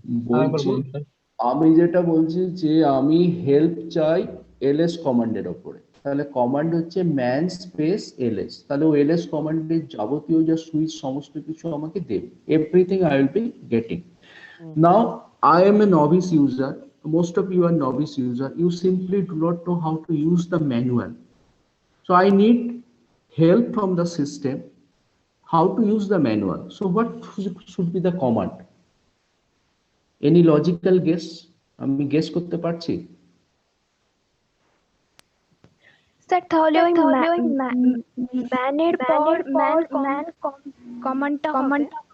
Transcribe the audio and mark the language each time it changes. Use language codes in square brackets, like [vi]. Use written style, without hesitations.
[bn] বলছি আমি যেটা বলছি যে আমি হেল্প চাই এলএস কমান্ডের উপরে, তাহলে কমান্ড হচ্ছে ম্যান স্পেস এলএস, তাহলে ও এলএস কমান্ডের যাবতীয় যা সুইচ সমস্ত কিছু আমাকে দেবে, [en] Everything I will be getting. Now I am a novice user, most of you are novice user, you simply do not know how to use the manual. So I need help from the system how to use the manual. So what should be the command? Any logical guess? [bn] আমি guess করতে পারছি? Sir তাহলে ওই ম্যানের পর man কমান্ডটা হবে